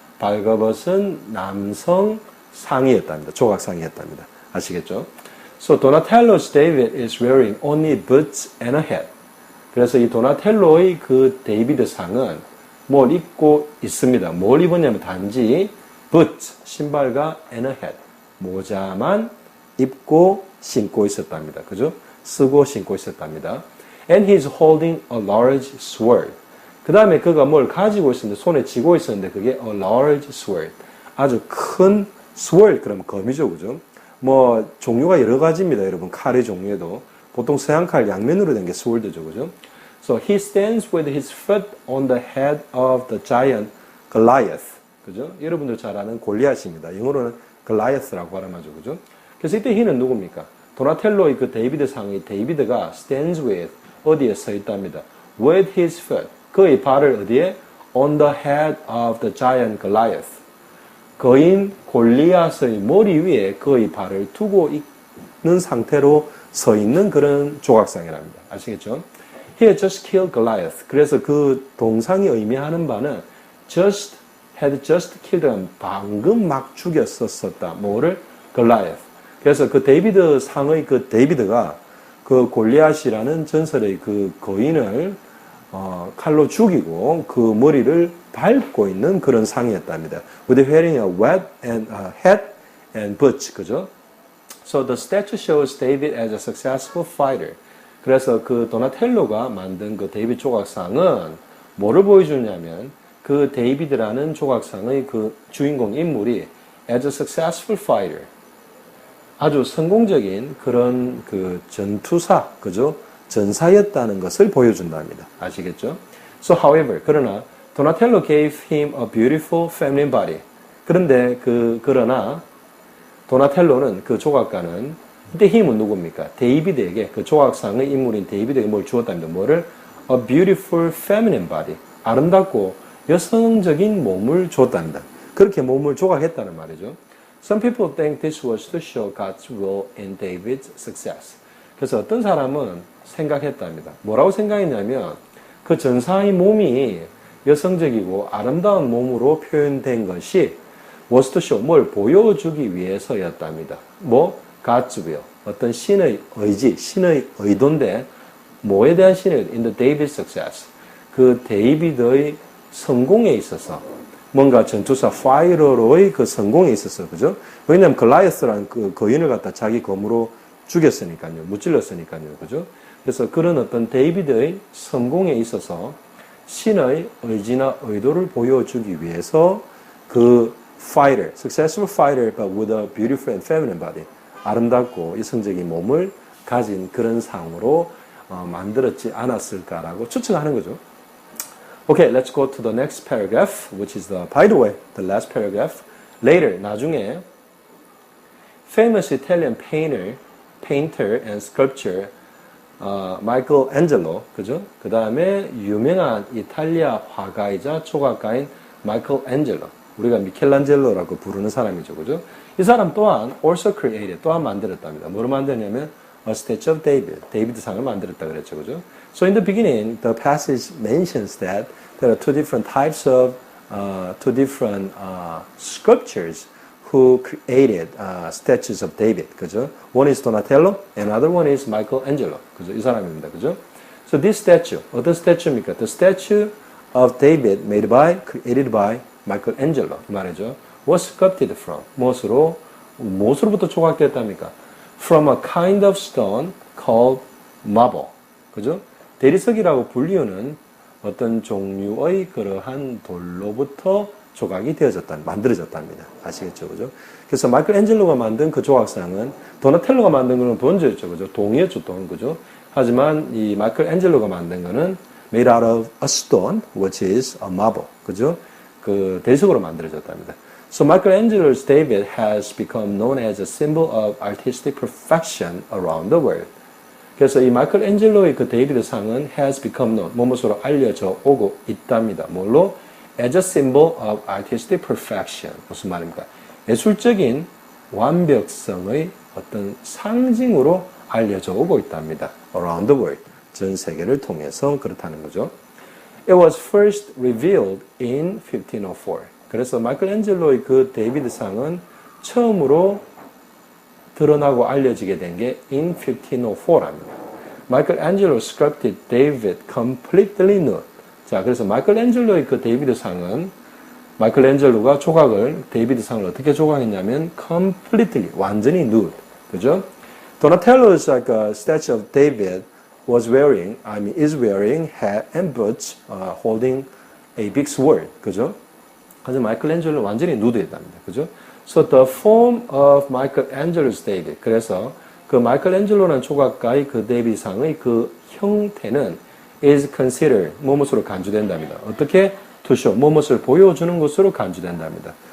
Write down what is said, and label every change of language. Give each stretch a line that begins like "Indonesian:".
Korean: 발가벗은 남성 상이었답니다. 조각상이었답니다. 아시겠죠?
English: So Donatello's David is wearing only boots and a hat.
Korean: 그래서 이 도나텔로의 그 데이비드 상은 뭘 입고 있습니다. 뭘 입었냐면 단지
English: boots,
Korean: 신발과
English: and a hat,
Korean: 모자만 입고 신고 있었답니다. 그죠? 쓰고 신고 있었답니다.
English: And he's holding a large sword.
Korean: 그 다음에 그가 뭘 가지고 있었는데, 손에 쥐고 있었는데, 그게
English: a large sword.
Korean: 아주 큰 sword, 그러면 검이죠, 그죠? 뭐, 종류가 여러 가지입니다, 여러분. 칼의 종류에도. 보통 서양 칼 양면으로 된 게 sword죠, 그죠?
English: So he stands with his foot on the head of the giant Goliath.
Korean: 그죠? 여러분들 잘 아는 골리앗입니다. 영어로는 Goliath라고 발음하죠, 그죠? 그래서 이때 he는 누굽니까? 도나텔로의 그 데이비드 상의 데이비드가
English: stands with,
Korean: 어디에 서 있답니다.
English: With his foot.
Korean: 그의 발을 어디에?
English: On the head of the giant Goliath.
Korean: 거인 골리앗의 머리 위에 그의 발을 두고 있는 상태로 서 있는 그런 조각상이랍니다. 아시겠죠?
English: He had just killed Goliath.
Korean: 그래서 그 동상이 의미하는 바는
English: had just killed,
Korean: 방금 막 죽였었다. 뭐를? Goliath. 그래서 그 데이비드 상의 그 데이비드가 그 골리앗이라는 전설의 그 거인을 칼로 죽이고 그 머리를 밟고 있는 그런 상이었답니다.
English: With wearing a hat and boots,
Korean: 그죠?
English: So the statue shows David as a successful fighter.
Korean: 그래서 그 도나텔로가 만든 그 데이비드 조각상은 뭐를 보여주냐면 그 데이비드라는 조각상의 그 주인공 인물이
English: as a successful fighter.
Korean: 아주 성공적인 그런 그 전투사, 그죠? 전사였다는 것을 보여준답니다. 아시겠죠?
English: So, however,
Korean: 그러나
English: 도나텔로 gave him a beautiful feminine body.
Korean: 그런데 그러나 도나텔로는 그 조각가는 이때 힘은 누굽니까? 데이비드에게 그 조각상의 인물인 데이비드에게 뭘 주었답니다. 뭐를?
English: A beautiful feminine body.
Korean: 아름답고 여성적인 몸을 줬답니다. 그렇게 몸을 조각했다는 말이죠.
English: Some people think this was to show God's will in David's success.
Korean: 그래서 어떤 사람은 생각했답니다. 뭐라고 생각했냐면 그 전사의 몸이 여성적이고 아름다운 몸으로 표현된 것이
English: was to show,
Korean: 뭘 보여주기 위해서였답니다. 뭐?
English: God's will.
Korean: 어떤 신의 의지, 신의 의도인데 뭐에 대한 신의 의도?
English: In the David's success.
Korean: 그 데이비드의 성공에 있어서 뭔가 전투사 파이터로의 그 성공에 있어서, 그죠? 왜냐하면 글라이어스라는 그 거인을 갖다 자기 검으로 죽였으니까요. 무찔렀으니까요. 그죠? 그래서 그런 어떤 데이비드의 성공에 있어서 신의 의지나 의도를 보여주기 위해서 그
English: fighter, successful fighter but with a beautiful and feminine body,
Korean: 아름답고 이성적인 몸을 가진 그런 상으로 만들었지 않았을까라고 추측하는 거죠.
English: Okay, let's go to the next paragraph, which is by the way, the last paragraph. Later,
Korean: 나중에
English: famous Italian painter and sculptor Michelangelo, 그죠?
Korean: 그 다음에 유명한 이탈리아 화가이자 조각가인 Michelangelo, 우리가 미켈란젤로라고 부르는 사람이죠, 그죠? 이 사람 또한
English: also created,
Korean: 또한 만들었답니다. 뭐를 만드냐면
English: a statue of David,
Korean: 데이비드 상을 만들었다 그랬죠, 그죠?
English: So in the beginning, the passage mentions that there are two different types of, two different sculptors who created statues of David,
Korean: 그죠?
English: One is Donatello, and another one is Michelangelo,
Korean: 그죠? 이 사람입니다, 그죠?
English: So this statue,
Korean: 어떤 스태츄입니까?
English: The statue of David created by Michelangelo,
Korean: 이 말이죠.
English: Was sculpted from,
Korean: 무엇으로부터 조각됐답니까?
English: From a kind of stone called marble,
Korean: 그죠? 대리석이라고 불리우는 어떤 종류의 그러한 돌로부터 조각이 만들어졌답니다. 아시겠죠? 그죠? 그래서 마이클앤젤로가 만든 그 조각상은 도나텔로가 만든 거는 브론즈였죠. 그죠? 동이었죠, 동. 그죠? 하지만 이 마이클앤젤로가 만든 거는
English: made out of a stone, which is a marble.
Korean: 그죠? 그 대리석으로 만들어졌답니다.
English: So Michelangelo's David has become known as a symbol of artistic perfection around the world.
Korean: 그래서 이 마이클앤젤로의 그 데이비드 상은
English: has become known,
Korean: 무엇으로 알려져 오고 있답니다. 뭘로?
English: As a symbol of artistic perfection.
Korean: 무슨 말입니까? 예술적인 완벽성의 어떤 상징으로 알려져 오고 있답니다.
English: Around the world.
Korean: 전 세계를 통해서 그렇다는 거죠.
English: It was first revealed in 1504.
Korean: 그래서 마이클앤젤로의 그 데이비드 상은 처음으로 드러나고 알려지게 된 게
English: in 1504
Korean: 랍니다.
English: Michelangelo sculpted David completely nude.
Korean: 자, 그래서 마이클앤젤로의 그 데이비드 상은 마이클앤젤로가 조각을 데이비드 상을 어떻게 조각했냐면
English: completely
Korean: 완전히
English: nude.
Korean: 그죠?
English: Donatello's like a statue of David is wearing hat and boots, holding a big sword.
Korean: 그죠? 그래서 마이클앤젤로 완전히 누드했답니다. 그죠?
English: So the form of Michelangelo's David.
Korean: 그래서 그 마이클앤젤로라는 조각가의 그 데이비드 상의 그 형태는
English: is considered
Korean: 무엇으로 간주된답니다. 어떻게?
English: to show
Korean: 무엇을 보여주는 것으로 간주된답니다.